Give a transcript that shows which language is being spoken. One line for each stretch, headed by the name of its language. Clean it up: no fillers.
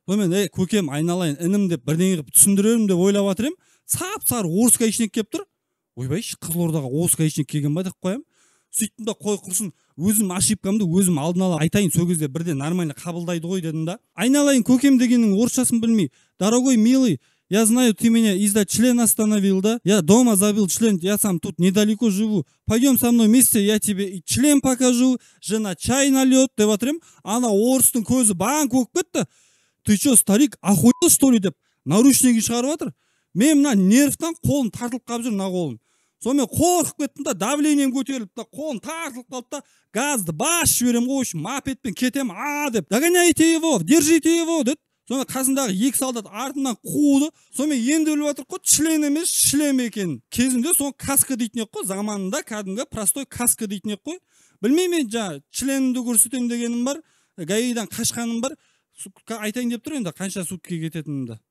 Kazakh: Сонымен, көкем, айналайын, інім деп бірдеңе қылып түсіндірерім деп ойлап жатырмын. Сап-сары орыс гаишник келіп тұр. Ойбай, Қызылордаға орыс гаишник келген ба деп қоям. Сөйттім да қой құрсын, өзім ошибкамды өзім алдын ала айтайын, сол кезде бірден
Russian: нормально
Kazakh: қабылдайды ғой дедім да. Айналайын көкем дегеннің орысшасын білмей.
Russian: Дорогой милый, я знаю, ты меня из-за члена остановил, да? Я дома забыл член, я сам тут недалеко живу. Пойдем со мной вместе, я тебе и член покажу, жена чай нальет,
Kazakh: деп жатырмын. Ана орыстың көзі баң көк кетті.
Russian: Ты что, старик, охуел что ли
Kazakh: деп наручнигін шығарып жатыр. Мен мына нервтан қолым тартылып қалып жүр, мына қолым. Сонымен қорқып кеттім да, давлением көтеріліп та, қолым тартылып қалды да, газды басып жіберем ғой, мопедпен кетем, деп.
Russian: Догоняйте его, держите его,
Kazakh: деді. Сонымен қасындағы екі солдат артынан қуды. Сонымен енді біліп жатыр ғой, член емес, шлем екен. Кезінде соны каска дейтін ек қой, заманында кәдімгі
Russian: простой
Kazakh: каска дейтін ек қой. Білмеймін, членімді көрсетем дегенім бар, гаидан қашқаным бар. Айтайын деп тұр енді қанша сутке кететінімді.